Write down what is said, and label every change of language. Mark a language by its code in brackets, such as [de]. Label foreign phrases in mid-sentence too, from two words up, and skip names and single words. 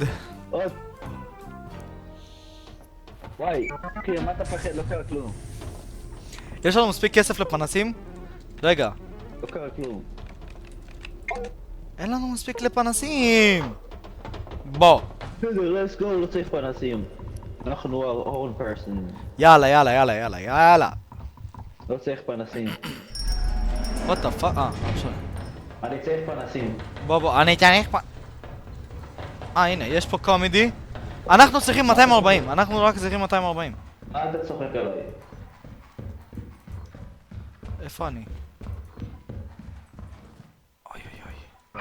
[he] עוד. וואי, אחי, מה אתה פחד? לא קרה כלום. יש לנו מספיק כסף לפנסים? רגע. לא קרה כלום. אין לנו מספיק לפנסים! בוא. בסדר, [en] let's go, [he] לא צריך פנסים. אנחנו [en] our own person. [he] יאללה, יאללה, יאללה, יאללה, יאללה. לא צריך פנסים. [en] what the fuck? [he] עכשיו. אני צריך פנסים. בוא, אני צריך הנה, יש פה קומדי. אנחנו צריכים 240, אנחנו רק צריכים 240. אל תצוחק עליי. איפה אני? אוי אוי אוי.